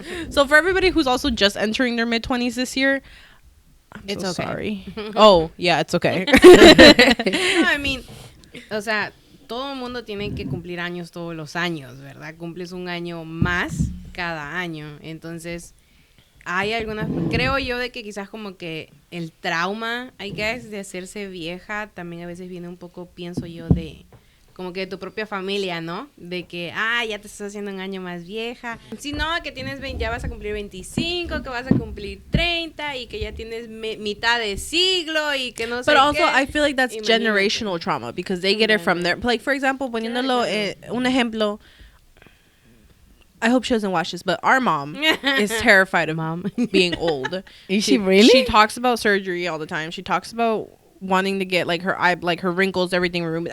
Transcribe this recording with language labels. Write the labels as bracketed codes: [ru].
[en] So for everybody who's also just entering their mid-20s this year, It's so okay. Sorry. Oh, yeah, it's okay. [es] No, [en] I mean, [es] o sea, todo el mundo tiene que cumplir años todos los años, ¿verdad? Cumples un año más cada año. Entonces, hay algunas, creo yo, de que quizás como que el trauma, [en] I guess, [es] de hacerse vieja, también a veces viene un poco, pienso yo, de como que de tu propia familia, ¿no? De que, ya te estás haciendo un año más vieja. Si no, que tienes 20, ya vas a cumplir 25, que vas a cumplir 30 y que ya tienes mitad de siglo y que no sé [en] But also, [es] qué. [en] I feel like that's generational trauma, because they get it from their, like, for example, [es] poniéndolo un ejemplo, [en] I hope she doesn't watch this, but our mom is terrified of being old. Is she really? She talks about surgery all the time. She talks about wanting to get like her eye, like her wrinkles, everything removed.